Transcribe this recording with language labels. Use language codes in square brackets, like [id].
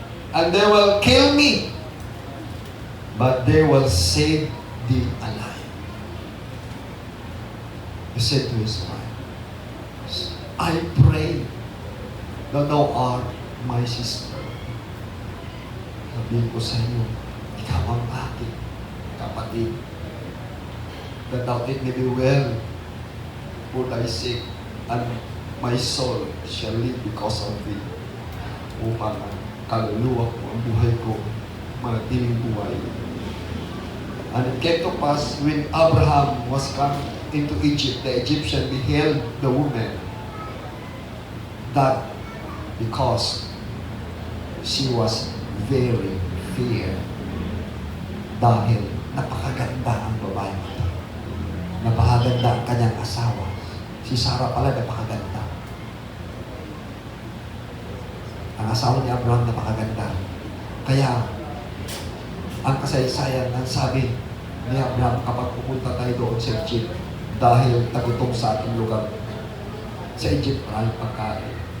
[en] And they will kill me, but they will save thee alive. He said to his wife, I pray that thou art my sister. [tl] Sabihin ko sa iyo, ikaw ang aking kapatid. [en] That thou it may be well for thy sake, and my soul shall live because of thee. [tl] Upang kaluluwa ko, ang buhay ko, manatiling buhay. [en] And it came to pass, when Abraham was come into Egypt, the Egyptian beheld the woman, that because she was very fair, [tl] dahil napakaganda ang babae ito. Napakaganda ang kanyang asawa. Si Sarah pala napakaganda. Ang asawa ni Abraham napakaganda. Kaya, ang kasaysayan ng sabi ni Abraham kapag pupunta tayo doon sa Egypt, dahil tagutom sa ating lugar, sa Egypt maraming pagkain.